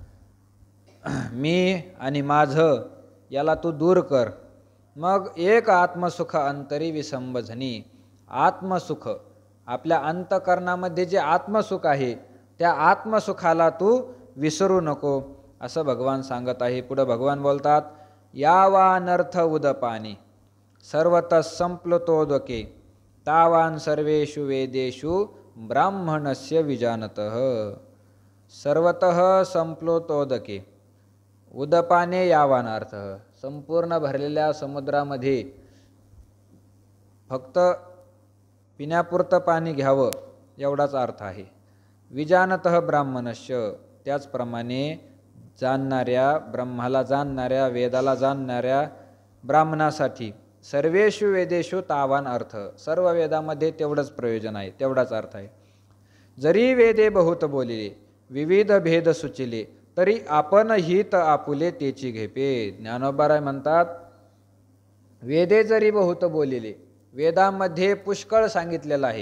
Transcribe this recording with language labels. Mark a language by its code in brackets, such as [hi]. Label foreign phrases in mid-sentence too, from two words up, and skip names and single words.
[mr] मी आणि माझं याला तू दूर कर। मग एक आत्मसुख अंतरी विसंबझनी। आत्मसुख आपल्या अंतकरणामध्ये जे आत्मसुख आहे त्या आत्मसुखाला तू विसरू नको असं भगवान सांगत आहे। [sa] पुढे भगवान बोलतात यावानर्थ उदपानी सर्वतः संप्लुतोदके तावान सर्वेषु वेदेषु ब्राह्मणस्य विजानतः। सर्वतः संप्लुतोदके उदपाने यावानर्थ [mr] संपूर्ण भरलेल्या समुद्रामध्ये फक्त पिण्यापुरतं पाणी घ्यावं एवढाच अर्थ आहे। [sa] विजानतः ब्राह्मणस्य [mr] त्याचप्रमाणे जाणणाऱ्या ब्रह्माला जाणणाऱ्या वेदाला जाणणाऱ्या ब्राह्मणासाठी [sa] सर्वेषु वेदेषु तावान अर्थ [mr] सर्व वेदामध्ये तेवढंच प्रयोजन आहे, तेवढाच अर्थ आहे। जरी वेदे बहुत बोलिले विविध भेद सुचिले तरी आपण हित आपुले तेची घेपे। ज्ञानोबाराय म्हणतात वेदे जरी बहुत बोलिले, वेदामध्ये पुष्कळ सांगितलेलं आहे।